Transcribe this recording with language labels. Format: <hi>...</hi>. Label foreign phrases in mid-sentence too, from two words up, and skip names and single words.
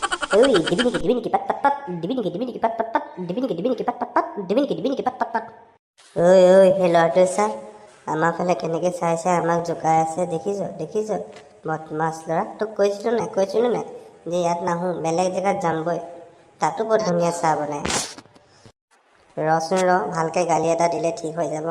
<as>Oi, dibiniki pat pat pat, dibiniki pat pat pat, dibiniki pat pat pat, dibiniki pat pat pat. ঐ সেই ল'ৰাটোৱে চা আমাৰ ফালে কেনেকৈ চাই চাই আমাক জোকাই আছে দেখিছ বদমাছ ল'ৰা। তোক কৈছিলোঁ নাই যে ইয়াত নাহোঁ, বেলেগ জেগাত যামগৈ, তাতো বৰ ধুনীয়া চাহ বনায়। ৰচোন ভালকৈ গালি এটা দিলে ঠিক হৈ যাব।</as>